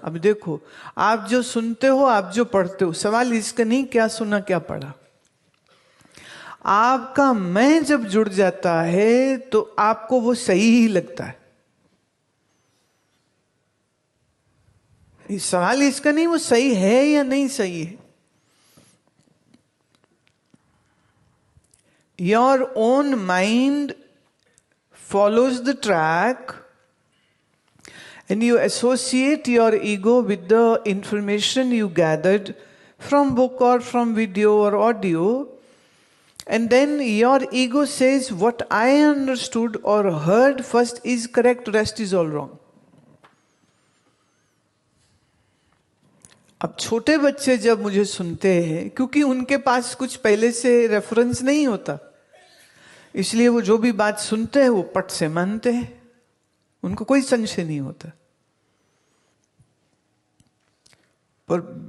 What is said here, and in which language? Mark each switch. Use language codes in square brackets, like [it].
[hi] अब देखो, आप जो सुनते हो, आप जो पढ़ते हो, सवाल इसका नहीं क्या सुना क्या पढ़ा। आपका मैं जब जुड़ जाता है तो आपको वो सही ही लगता है। सवाल इसका नहीं वो सही है या नहीं सही है। [en] Your own mind follows the track and you associate your ego with the information you gathered from book or from video or audio, and then your ego says what I understood or heard first is correct, rest is all wrong. [hi] अब छोटे बच्चे जब मुझे सुनते हैं, क्योंकि उनके पास कुछ पहले से रेफरेंस नहीं होता, इसलिए वो जो भी बात सुनते हैं वो पट से मानते हैं, उनको कोई संशय नहीं होता। पर